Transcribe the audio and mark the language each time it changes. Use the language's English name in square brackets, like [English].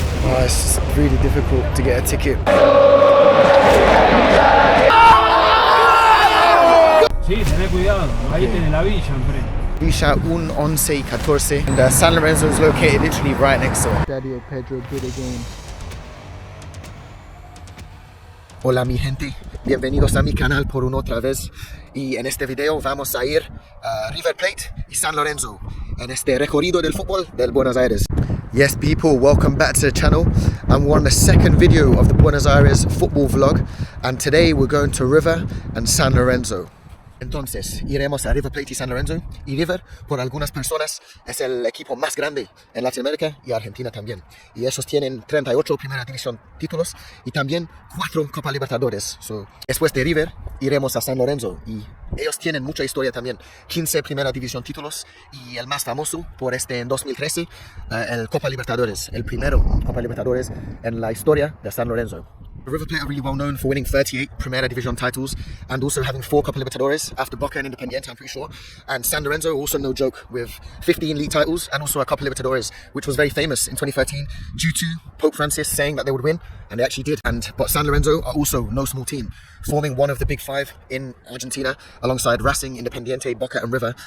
[English] Oh, it's just really difficult to get a ticket. [Spanish] Sí, tené cuidado, ahí tenés la villa enfrente. Villa 1, 11 y 14. [English] And San Lorenzo is located literally right next to it. [Spanish] Estadio Pedro Bidegain. Hola mi gente, bienvenidos a mi canal por una otra vez. Y en este video vamos a ir a River Plate y San Lorenzo en este recorrido del fútbol del Buenos Aires. [English] Yes people, welcome back to the channel, and we're on the second video of the Buenos Aires football vlog, and today we're going to River and San Lorenzo. [Spanish] Entonces, iremos a River Plate y San Lorenzo, y River, por algunas personas, es el equipo más grande en Latinoamérica y Argentina también. Y ellos tienen 38 Primera División títulos y también 4 Copa Libertadores. Después de River, iremos a San Lorenzo y ellos tienen mucha historia también. 15 Primera División títulos y el más famoso por en 2013, el Copa Libertadores, el primero Copa Libertadores en la historia de San Lorenzo. [English] River Plate are really well known for winning 38 Primera División titles and also having 4 Copa Libertadores after Boca and Independiente, I'm pretty sure. And San Lorenzo, also no joke, with 15 league titles and also a Copa Libertadores, which was very famous in 2013 due to Pope Francis saying that they would win, and they actually did. But San Lorenzo are also no small team, forming one of the big 5 in Argentina alongside Racing, Independiente, Boca and River.